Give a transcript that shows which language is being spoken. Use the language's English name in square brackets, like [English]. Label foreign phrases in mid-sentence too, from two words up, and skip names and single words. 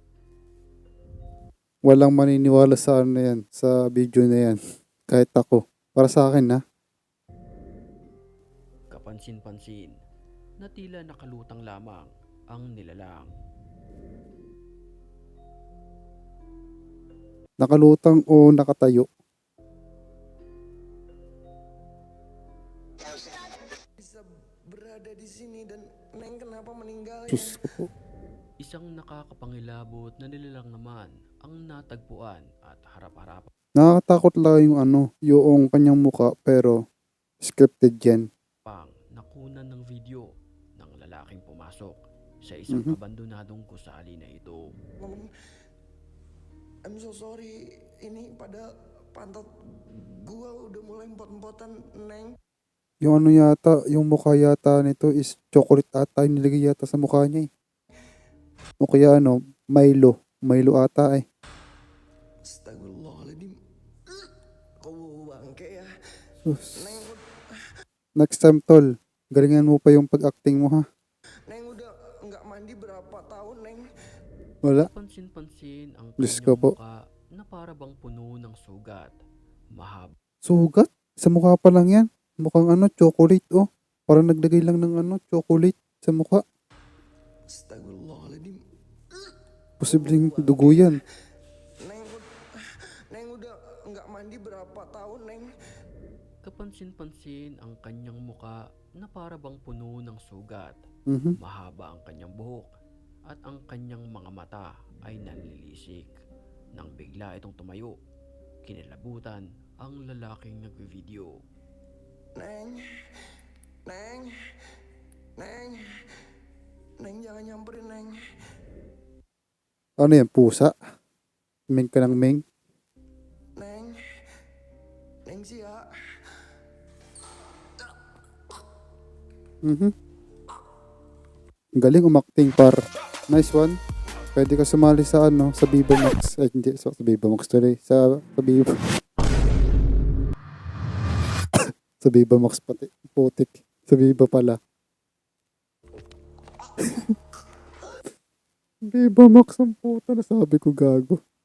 [Filipino] Walang maniniwala sa ano na yan, sa video na yan. Kahit ako. Para sa akin, ha? Kapansin-pansin na tila nakalutang lamang ang nilalang. Nakalutang o nakatayo. [Indonesian] Bisa berada di sini dan Neng kenapa meninggal ya? [Filipino] Diyos ko po. Isang nakakapangilabot na nilalang naman ang natagpuan at harap-harap Nakakatakot lang yung yung kanyang muka, pero scripted yan. pang nakunan ng video ng lalaking pumasok sa isang Mhm. abandonadong gusali na ito. [English] Mom, I'm so sorry. [Indonesian] Ini pada pantat gua udah mulai empot-empotan, Neng. [Filipino] Yung yata, yung mukha yata nito [English] is chocolate [Filipino] ata yung nilagay yata sa mukha niya eh. O kaya Milo. Milo ata eh. [Indonesian] Astagfirullahaladzim. Kau bangke ya. [Filipino] Sus. Neng, [English] Next time, tol. [Filipino] Galingan mo pa yung pag-acting mo, ha? [Indonesian] Neng udah nggak mandi berapa tahun, Neng? [Filipino] Wala. Pansin-pansin ang Diyos ko kanyang po. muka na para bang puno ng sugat. Mahaba Sugat? Sa mukha pa lang yan. Mukhang chocolate, oh. Parang naglagay lang ng chocolate sa mukha. [Indonesian] Astagfirullahaladzim. [Filipino] Posibleng dugo yan. [Indonesian] Neng udah nggak mandi berapa tahun, Neng? [Filipino] kapansin-pansin ang kanyang muka na para bang puno ng sugat. Mhm. Mahaba ang kanyang buhok at ang kanyang mga mata ay nanlilisik. Nang bigla itong tumayo, kinilabutan ang lalaking nagve-video. [Indonesian] Neng, Neng, Neng, Neng jangan nyamperin, Neng. [Filipino] Ano yan, pusa? Meng ka ng meng? Neng, Neng siya. Mhm. Ang galing umakting, par. [English] Nice one. [Filipino] Pwede ka sumali sa sa Viva Max. Ay, hindi. Sa Viva Max tuloy. Sa Viva. Sa Viva Max pati. Putik. Sa Viva pala. Viva Max ang puta na sabi ko gago.